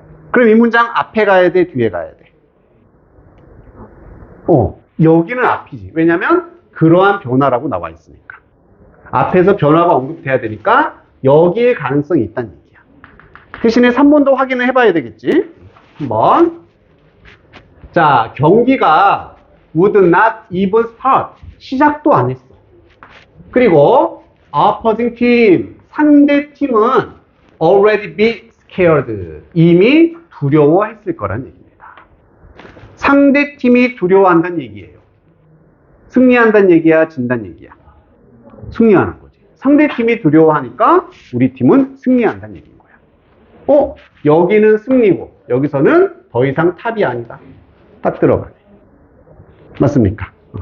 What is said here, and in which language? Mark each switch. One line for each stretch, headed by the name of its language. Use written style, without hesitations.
Korean: 그럼 이 문장 앞에 가야 돼, 뒤에 가야 돼? 여기는 앞이지. 왜냐면 그러한 변화라고 나와 있으니까. 앞에서 변화가 언급돼야 되니까 여기에 가능성이 있다는 얘기야. 대신에 3번도 확인을 해봐야 되겠지. 한번. 자, 경기가
English: would not even start.
Korean: 시작도 안 했어. 그리고
English: opposing team,
Korean: 상대 팀은
English: already be scared.
Korean: 이미 두려워했을 거란 얘기입니다. 상대 팀이 두려워한다는 얘기예요. 승리한다는 얘기야, 진다는 얘기야? 승리하는 거지. 상대 팀이 두려워하니까 우리 팀은 승리한다는 얘기인 거야. 여기는 승리고 여기서는 더 이상 탑이 아니다. 딱 들어가네. 맞습니까?